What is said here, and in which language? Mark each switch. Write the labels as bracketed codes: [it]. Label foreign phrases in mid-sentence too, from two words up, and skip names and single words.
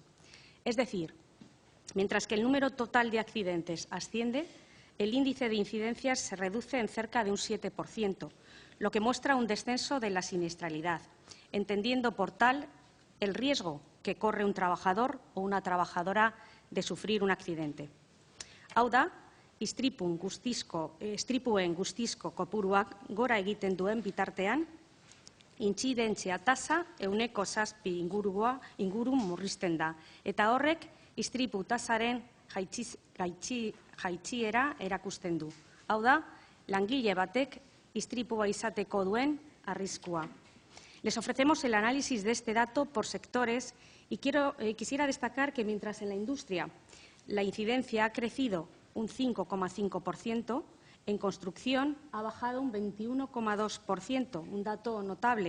[es] Es decir, mientras que el número total de accidentes asciende, el índice de incidencias se reduce en cerca de un 7%, lo que muestra un descenso de la siniestralidad, entendiendo por tal el riesgo que corre un trabajador o una trabajadora de sufrir un accidente. [eu] Hau da, istripuen guztizko kopuruak gora egiten duen bitartean, intzidentzia tasa 7 inguru murrizten da, eta horrek istripu tasaren jaitsiera erakusten du. Hau da, langile batek istripua izateko duen arriskua. [es] Les ofrecemos el análisis de este dato por sectores y quisiera destacar que mientras en la industria la incidencia ha crecido un 5,5%, en construcción ha bajado un 21,2%, un dato notable.